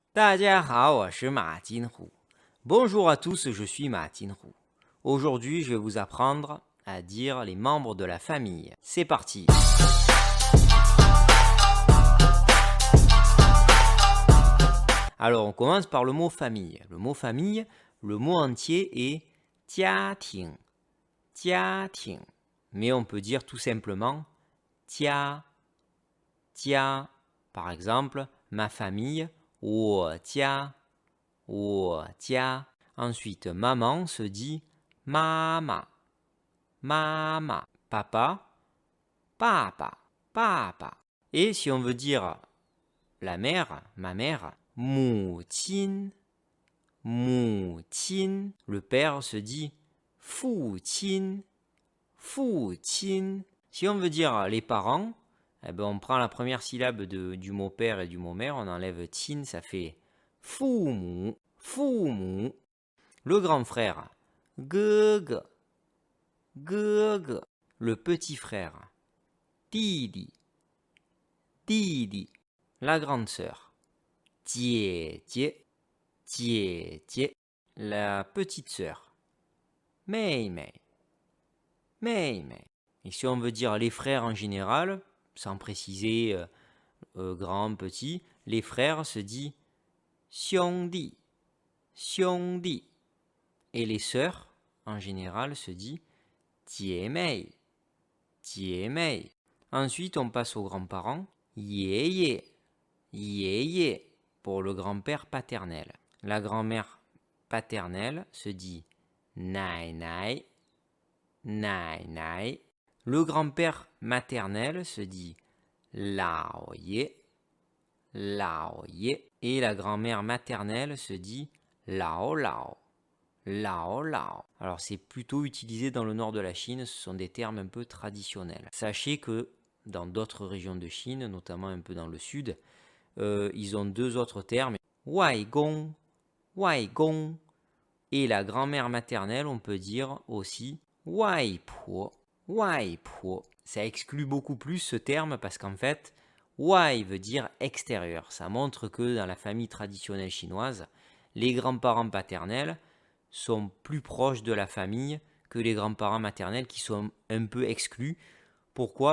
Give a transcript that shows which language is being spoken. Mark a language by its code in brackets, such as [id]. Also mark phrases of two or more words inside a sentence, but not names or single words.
[zh] 大家好，我是马金虎。 [fr] Bonjour à tous, je suis Ma Tinhu. Aujourd'hui, je vais vous apprendre à dire les membres de la famille. C'est parti. Alors, on commence par le mot famille. Le mot famille, le mot entier est 家庭. [zh] 家庭. [fr] Mais on peut dire tout simplement 家. Par exemple, ma famille, [zh] 我家. 我家. [fr] Ensuite, maman se dit mama. Mama. Papa, papa. Papa. Et si on veut dire la mère, ma mère, [zh] 母亲. 母亲. [fr] Le père se dit 父亲. [zh] 父亲. [fr] Si on veut dire les parents, eh ben on prend la première syllabe du mot père et du mot mère, on enlève tin, ça fait 父母. [zh] 父母. [fr] Le grand frère, [zh] 哥哥. 哥哥. [fr] Le petit frère, [zh] 弟弟. 弟弟. [fr] La grande sœur, [zh] 姐姐. 姐姐. [fr] La petite sœur, [zh] 妹妹. 妹妹. [fr] Et si on veut dire les frères en général, sans préciser grand, petit, les frères se dit 兄弟. [zh] 兄弟. [fr] Et les sœurs, en général, se dit 姐妹. [zh] 姐妹. [fr] Ensuite, on passe aux grands-parents, [zh] 爷爷. 爷爷. [fr] Pour le grand-père paternel. La grand-mère paternelle se dit 奶奶. [zh] 奶奶. [fr] Le grand-père maternel se dit 老爷. [zh] 老爷. [fr] Et la grand-mère maternelle se dit 老老. [zh] 老老. [fr] Alors c'est plutôt utilisé dans le nord de la Chine, ce sont des termes un peu traditionnels. Sachez que dans d'autres régions de Chine, notamment un peu dans le sud, ils ont deux autres termes, [zh] 外公. 外公. [fr] Et la grand-mère maternelle, on peut dire aussi 外婆. [zh] 外婆. [fr] Ça exclut beaucoup plus ce terme parce qu'en fait, 外 veut dire extérieur. Ça montre que dans la famille traditionnelle chinoise, les grands-parents paternels sont plus proches de la famille que les grands-parents maternels qui sont un peu exclus. Pourquoi ?